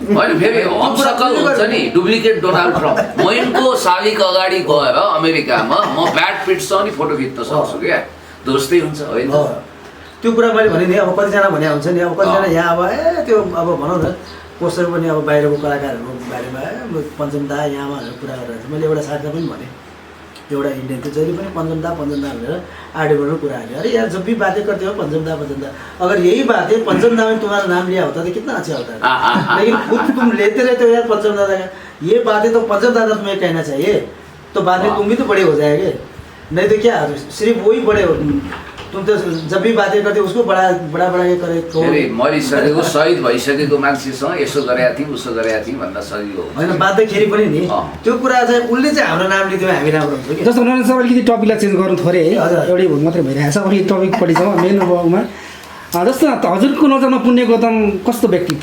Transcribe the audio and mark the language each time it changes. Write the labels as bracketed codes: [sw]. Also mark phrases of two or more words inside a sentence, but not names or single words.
[ne] होइन फेरि हमसकल हुन्छ नि डुप्लिकेट डोनाल्ड ट्रम्प मैनको सालिक अगाडि गएर अमेरिकामा म ब्याड पिटसँग नि फोटो खिच्न सक्छु क्या दोस्तै हुन्छ होइन त्यो कुरा मैले भने नि अब कतिजना भने हुन्छ नि अब कतिजना यहाँ अब त्यो अब भनौँ न पोस्टर पनि अब बाहिरको कलाकारहरूको बारेमा पञ्चम दा यहाँमा भनेर कुरा गरेर मैले एउटा साथीलाई पनि भने एउटा इन्डियन थियो जहिले पनि पञ्चम दा भनेर आर्टिकलमा कुरा हाल्यो [hi] अरे यार जब भी बातें करते हो पंचम दा अगर यही बात है पंचम दा में तुम्हारा नाम लिया होता तो कितना अच्छा होता है लेकिन खुद तुम लेते रहते हो यार पंचम दादा का ये बातें तो पंचम दादा तुम्हें कहना चाहिए तो बाद में तुम भी तो बड़े हो जाएंगे नहीं तो क्या सिर्फ वही बड़े हो तुम तो जब भी बातें करते उसको बड़ा के करे [ne] फेरि मरिसकेको शहीद भइसकेको मान्छेसँग यसो गरेका थियौँ उसो गरेका थियौँ भन्दा सजिलो होइन बाध्दाखेरि पनि नि त्यो कुरा चाहिँ उसले चाहिँ हाम्रो नाम लिदियो हामी राम्रो हुन्छ कि जस्तो नरेन्द्र सर अलिकति टपिकलाई चेन्ज गर्नु थोरै है एउटै भुल मात्रै भइरहेको छ अलिकति टपिकपट्टि जाउँ मेन भागमा जस्तो हजुरको नजरमा पुण्य गौतम कस्तो व्यक्तित्व